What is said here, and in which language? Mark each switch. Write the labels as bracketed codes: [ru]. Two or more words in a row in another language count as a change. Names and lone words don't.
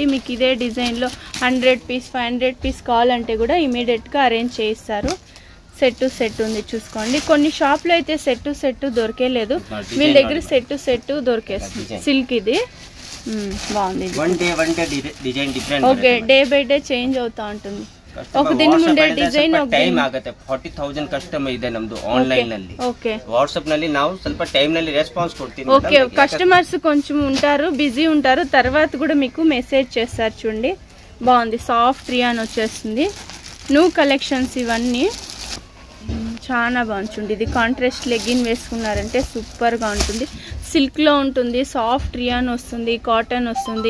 [te] మీకు ఇదే డిజైన్ లో 100 పీస్ 500 పీస్ కావాలంటే కూడా ఇమీడియట్ గా అరేంజ్ చేయిస్తారు। సెట్ టు సెట్ ఉంది చూసుకోండి, కొన్ని షాప్ లో అయితే సెట్ టు సెట్ దొరికేలేదు, వీళ్ళ దగ్గర సెట్ టు సెట్ దొరికేస్తుంది। సిల్క్ ఇది బాగుంది, ఓకే డే బై డే చేంజ్ అవుతా ఉంటుంది। ఒక దిన ముందే డిజైన్ [kn] ಟೈಮ್ ಆಗುತ್ತೆ, 40,000 ಕಸ್ಟಮರ್ ಇದೆ ನಮ್ದು ಆನ್ಲೈನ್ ನಲ್ಲಿ। [te] ఓకే, [kn] వాట్సాప్ ನಲ್ಲಿ ನಾವು ಸ್ವಲ್ಪ ಟೈಮ್ ನಲ್ಲಿ రెస్పాన్స్ ಕೊಡ್ತೀನಿ। [te] ఓకే, కస్టమర్స్ కొంచెం ఉంటారు, బిజీ ఉంటారు, తర్వాత కూడా మీకు మెసేజ్ చేస్తారు చూడండి। బాగుంది, సాఫ్ట్ రియాన్ వచ్చేస్తుంది, న్యూ కలెక్షన్స్ ఇవన్నీ చాలా బాగుంది చూడండి। ఇది కాంట్రాస్ట్ లెగ్గిన్ వేసుకున్నారంటే సూపర్ గా ఉంటుంది, సిల్క్ లో ఉంటుంది, సాఫ్ట్ రియాన్ వస్తుంది, కాటన్ వస్తుంది।